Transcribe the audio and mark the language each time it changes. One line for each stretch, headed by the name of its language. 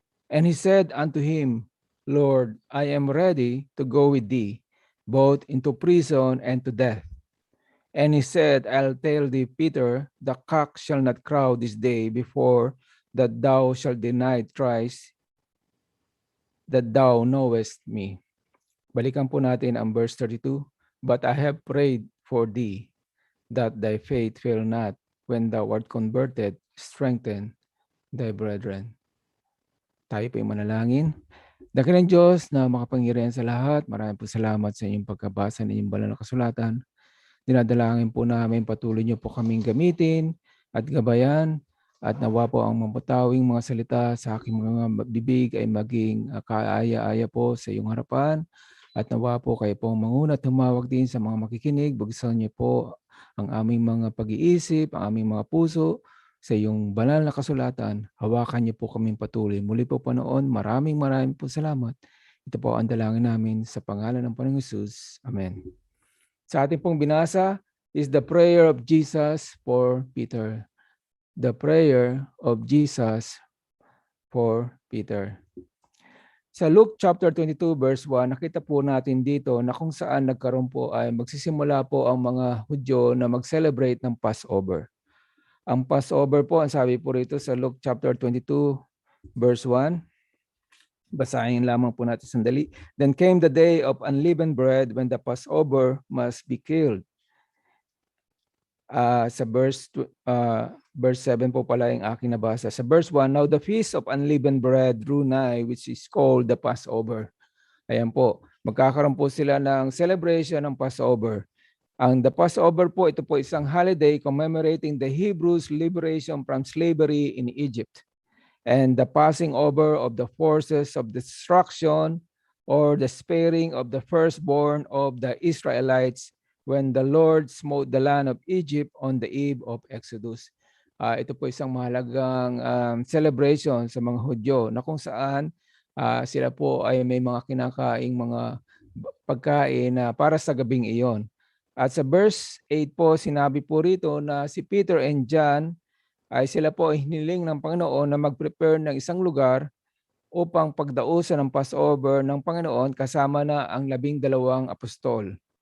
English: And he said unto him, Lord, I am ready to go with thee, both into prison and to death. And he said, I'll tell thee, Peter, the cock shall not crow this day before that thou shalt deny thrice that thou knowest me.
Filipino: Balikan po natin ang verse 32.
English: But I have prayed for thee, that thy faith fail not. When thou art converted, strengthen thy brethren.
Filipino: Tayo po yung manalangin. Dakilang Diyos na makapangyarihan sa lahat, maraming po salamat sa inyong pagkabasa ng inyong banal na kasulatan. Dinadalangin po namin patuloy niyo po kaming gamitin at gabayan at nawa po ang mapatawing mga salita sa aking mga bibig ay maging kaaya-aya po sa iyong harapan at nawa po kayo po manguna at humawag din sa mga makikinig. Bugsan niyo po ang aming mga pag-iisip, ang aming mga puso sa iyong banal na kasulatan. Hawakan niyo po kaming patuloy. Muli po noon, maraming po salamat. Ito po ang dalangin namin sa pangalan ng Panginoong Hesus. Amen. Sa ating pong binasa
English: is the prayer of Jesus for Peter. The prayer of Jesus for Peter.
Filipino: Sa Luke chapter 22 verse 1, nakita po natin dito na kung saan nagkaroon po ay magsisimula po ang mga Hudyo na mag-celebrate ng Passover. Ang Passover po, ang sabi po rito sa Luke chapter 22 verse 1, basahin lamang po natin sandali.
English: Then came the day of unleavened bread when the Passover must be killed.
Filipino: Sa verse 7 po pala yung aking nabasa.
English: Sa verse 1, now the feast of unleavened bread drew nigh, which is called the Passover.
Filipino: Ayan po, magkakaroon po sila ng celebration ng Passover.
English: The Passover po,
Filipino: ito po isang
English: holiday commemorating the Hebrews' liberation from slavery in Egypt and the passing over of the forces of destruction or the sparing of the firstborn of the Israelites when the Lord smote the land of Egypt on the eve of Exodus.
Filipino: Ito po isang mahalagang celebration sa mga Hudyo na kung saan sila po ay may mga kinakaing mga pagkain para sa gabing iyon. At sa verse 8 po, sinabi po rito na si Peter and John ay sila po ay hiniling ng Panginoon na mag-prepare ng isang lugar upang pagdausan ng Passover ng Panginoon kasama na ang 12 apostol.